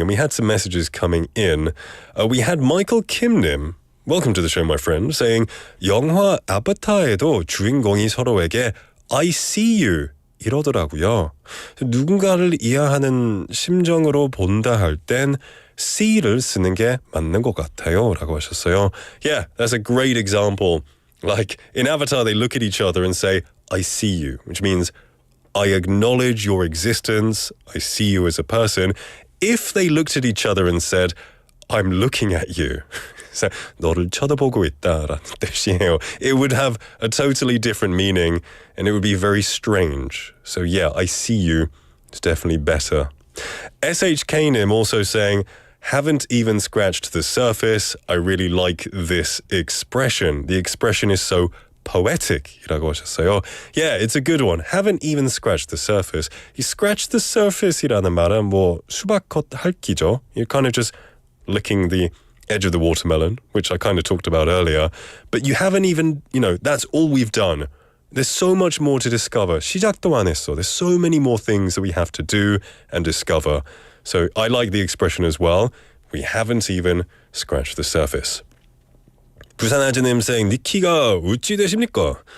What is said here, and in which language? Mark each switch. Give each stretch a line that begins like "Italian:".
English: And we had some messages coming in. We had Michael Kimnim, welcome to the show, my friend, saying,
Korean: 영화 아바타에도 주인공이 서로에게
English: I see you
Korean: 이러더라고요. 누군가를 이해하는 심정으로 본다 할 땐 see를 쓰는 게 맞는 것 같아요 라고 하셨어요.
English: Yeah, that's a great example. Like, in Avatar, they look at each other and say, I see you, which means I acknowledge your existence. I see you as a person. If they looked at each other and said, I'm looking at you, so
Korean: 너를 쳐다보고 있다라는 뜻이에요.
English: It would have a totally different meaning and it would be very strange. So yeah, I see you. It's definitely better. SHKnim also saying, haven't even scratched the surface. I really like this expression. The expression is so poetic.
Korean: 이라고 하셨어요.
English: Yeah, it's a good one. Haven't even scratched the surface. You scratch the surface
Korean: 이라는 말은 뭐 수박겉 핥기죠.
English: You're kind of just licking the edge of the watermelon, which I kind of talked about earlier. But you haven't even, that's all we've done. There's so much more to discover.
Korean: 시작도 안 했어.
English: There's so many more things that we have to do and discover. So I like the expression as well. We haven't even scratched the surface. 부산아즈님 saying,
Korean: 니 키가 어찌 되십니까?